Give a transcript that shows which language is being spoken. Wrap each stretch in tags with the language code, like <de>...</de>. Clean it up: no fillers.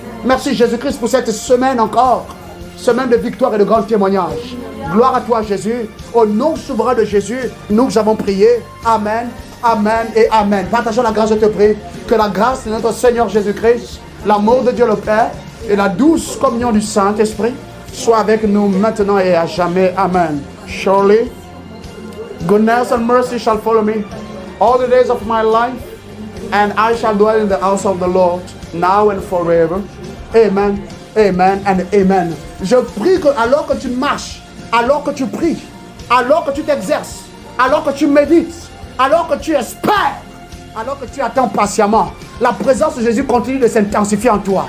<fr>Merci Jésus-Christ pour cette semaine encore, semaine de victoire et de grands témoignages. Gloire à toi Jésus. Au nom souverain de Jésus, nous avons prié. Amen, amen et amen. Partageons la grâce, je te prie. Que la grâce de notre Seigneur Jésus-Christ, l'amour de Dieu le Père et la douce communion du Saint-Esprit Sois avec nous maintenant et à jamais. Amen.</fr> <en>Surely, goodness and mercy shall follow me all the days of my life, and I shall dwell in the house of the Lord now and forever. Amen, amen and amen.</en> <fr>Je prie que alors que tu marches, alors que tu pries, alors que tu t'exerces, alors que tu médites, alors que tu espères, alors que tu attends patiemment, la présence de Jésus continue de s'intensifier en toi.</fr>